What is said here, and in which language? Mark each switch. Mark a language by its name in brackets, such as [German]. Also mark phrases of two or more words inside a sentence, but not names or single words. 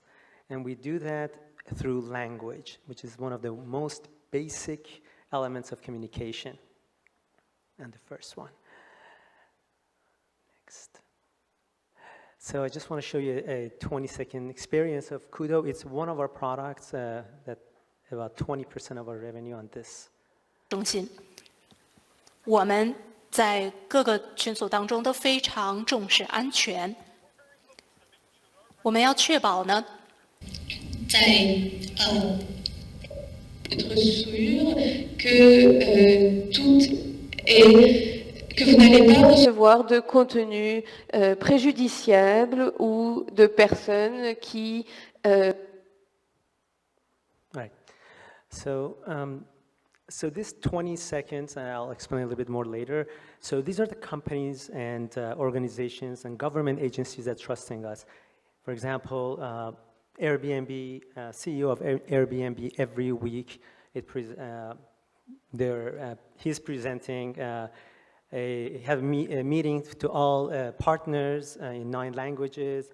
[English] And we do that through language, which is one of the most basic elements of communication. And the first one. Next. So I just want to show you a 20-second experience of Kudo. It's one of our products that about 20% of our revenue on this. [Chinese] 中心，我们在各个群组当中都非常重视安全。我们要确保呢，在 [French] être sûr que tout est que vous n'allez pas recevoir de contenu préjudiciable ou de personnes qui [English] Right. So so this 20 seconds, and I'll explain a little bit more later. So these are the companies and organizations and government agencies that are trusting us. For example, Airbnb, CEO of Airbnb every week, he's presenting a meeting to all partners in 9 languages.